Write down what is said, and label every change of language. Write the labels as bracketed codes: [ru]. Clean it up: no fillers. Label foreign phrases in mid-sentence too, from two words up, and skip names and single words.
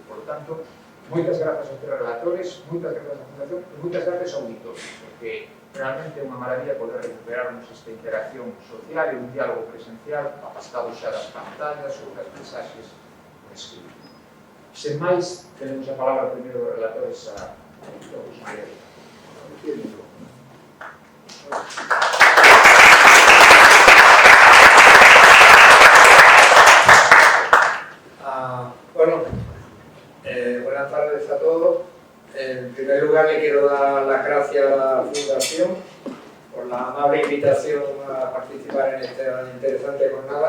[es] Por lo tanto, [gl] moitas grazas aos tres relatores, moitas grazas á Fundación e moitas grazas ao auditorio, porque realmente é unha maravilla poder recuperarnos esta interacción social e un diálogo presencial afastados xa das pantallas ou das mensaxes por escrito. Sen máis, tenemos a palabra primeiro dos relatores a todos os maiores. [es] Buenas tardes a todos. En primer lugar, le quiero dar las gracias a la Fundación por la amable invitación a participar en esta interesante jornada.